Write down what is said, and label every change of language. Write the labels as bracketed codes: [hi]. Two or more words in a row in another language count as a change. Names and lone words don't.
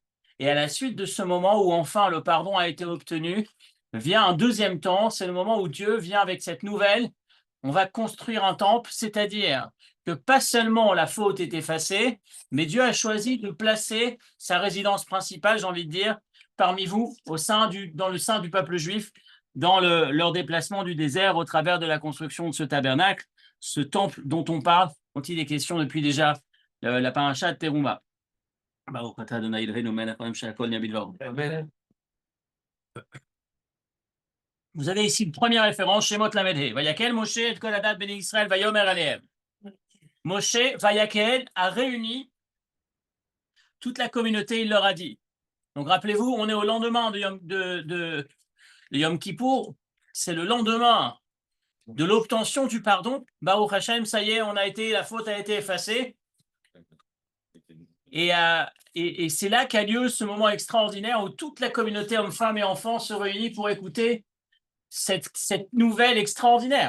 [fr] Et à la suite de ce moment où enfin le pardon a été obtenu, vient un deuxième temps, c'est le moment où Dieu vient avec cette nouvelle, on va construire un temple, c'est-à-dire que pas seulement la faute est effacée, mais Dieu a choisi de placer sa résidence principale, j'ai envie de dire, parmi vous, dans le sein du peuple juif, dans leur déplacement du désert au travers de la construction de ce tabernacle, ce temple dont on parle, dont il est question depuis déjà la paracha de Teruma. Vous avez ici une première référence, [he] שמות ל"ה. ויקהל משה את כל עדת בני ישראל ויאמר אלהם. משה ויקהל, [fr] a réuni toute la communauté, il leur a dit. Donc rappelez-vous, on est au lendemain de Yom Kippour, c'est le lendemain de l'obtention du pardon. [he] ברוך השם, [fr] ça y est, la faute a été effacée. Et c'est là qu'a lieu ce moment extraordinaire où toute la communauté, hommes, femmes et enfants, se réunit pour écouter cette nouvelle extraordinaire.